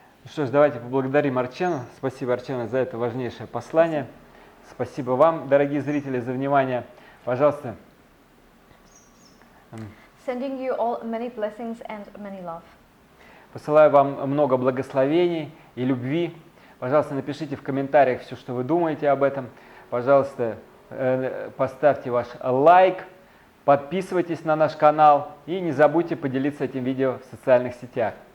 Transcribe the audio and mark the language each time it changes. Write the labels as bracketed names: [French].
[Russian] Что ж, давайте поблагодарим Арчену. Спасибо, Арчена, за это важнейшее послание. Спасибо вам, дорогие зрители, за внимание. Пожалуйста. [English] Sending you all many blessings and many love. [Russian] Посылаю вам много благословений и любви. Пожалуйста, напишите в комментариях все, что вы думаете об этом. Пожалуйста, поставьте ваш лайк, подписывайтесь на наш канал и не забудьте поделиться этим видео в социальных сетях.